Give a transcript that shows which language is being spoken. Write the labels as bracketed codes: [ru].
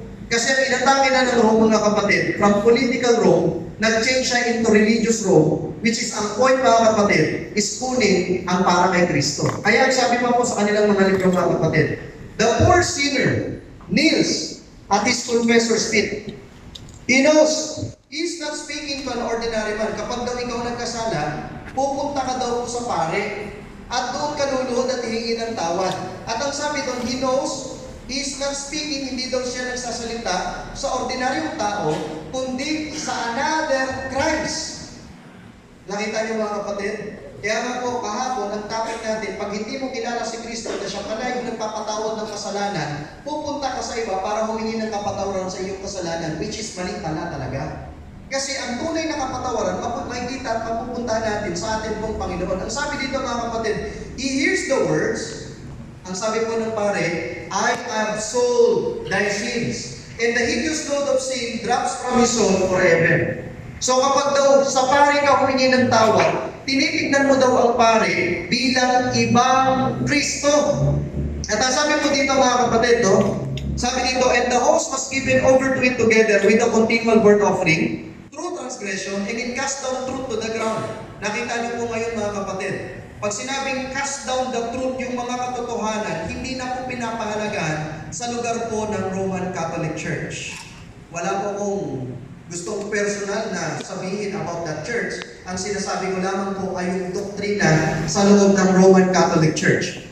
[tl] Kasi ang inatake na ng Rome, mga kapatid, from political Rome, nag-change siya into religious Rome, which is ang point, mga kapatid, is kunin ang para kay Kristo. Kaya ang sabi pa po sa kanilang mga libro, mga kapatid, [en] the poor sinner kneels at his confessor's feet. He knows, he's not speaking to an ordinary man. [tl] Kapag daw ikaw nagkasala, pupunta ka daw po sa pare, at doon ka luluhod at hihingi ng tawad. At ang sabi doon, [en] he knows, he is not speaking, [tl] hindi daw siya nagsasalita sa ordinaryong tao, kundi sa another Christ. Nakita niyo, mga kapatid? Kaya nga po, kahapon, ang topic natin, pag hindi mo kilala si Kristo na siya pala yung nagpapatawad ng kasalanan, pupunta ka sa iba para humingi ng kapatawaran sa iyong kasalanan, which is mali pala talaga. Kasi ang tunay na kapatawaran, makikita at mapupunta natin sa ating pong Panginoon. Ang sabi dito, mga kapatid, [en] he hears the words, [tl] ang sabi po ng pare, [en] I have sold thy sins, and the hideous load of sin drops from his soul forever. [tl] So kapag daw sa pare ka humingi ng tawad, tinitignan mo daw ang pare bilang ibang Kristo. At ang sabi po dito, mga kapatid, sabi dito, [en] and the host was given over to it together with a continual burnt offering, through transgression, and it cast down truth to the ground. [tl] Nakita niyo po ngayon, mga kapatid, pag sinabing [en] cast down the truth, [tl] yung mga katotohanan, hindi na po pinapahalagaan sa lugar po ng Roman Catholic Church. Wala po akong gustong personal na sabihin about that church. Ang sinasabi ko lamang po ay yung doktrina sa loob ng Roman Catholic Church.